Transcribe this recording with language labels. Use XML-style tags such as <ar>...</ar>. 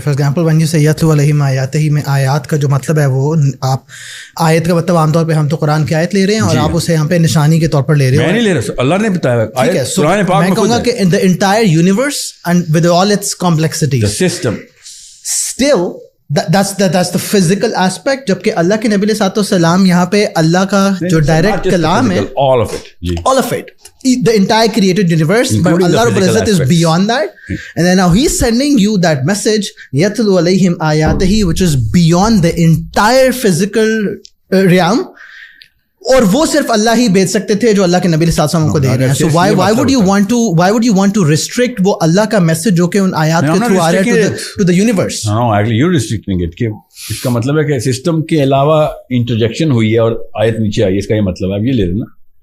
<en>For example, when you say</en> <ar>یتلو علیہم آیاتہ</ar> <ur>میں آیات کا جو مطلب ہے وہ آپ آیت کا مطلب عام طور پہ ہم تو قرآن کی آیت لے رہے ہیں اور آپ اسے یہاں پہ نشانی کے طور پر لے رہے ہیں. میں نہیں لے رہا, اللہ نے بتایا. قرآن پاک میں کہوں گا کہ</ur> <en>in the entire universe and with all its complexities, the system, still that's the physical aspect.</en> <ur>جبکہ اللہ کے نبی علیہ الصلوۃ والسلام یہاں پہ اللہ کا جو ڈائریکٹ کلام ہے,</ur> <en>all of it, the entire created universe, but Allah Rabbul Izzat is beyond that. And then now he's sending you that message</en> <ar>yatlu alayhim ayatihi,</ar> <en>which is beyond the entire physical realm.</en> <ur>اور وہ صرف اللہ ہی بھیج سکتے تھے جو اللہ کے نبی صلی اللہ علیہ وسلم کو دے رہے ہیں.</ur> <en>So why would you want to restrict</en> <ur>وہ اللہ کا میسج جو کہ ان آیات کے تھرو آ رہا ہے</ur> <en>to the universe? No, actually you're restricting it.</en> <ur>کہ اس کا مطلب ہے کہ سسٹم کے علاوہ انٹرجیکشن ہوئی ہے اور آیت نیچے آئی ہے. اس کا یہ مطلب ہے آپ یہ لے رہے ہیں نا</ur>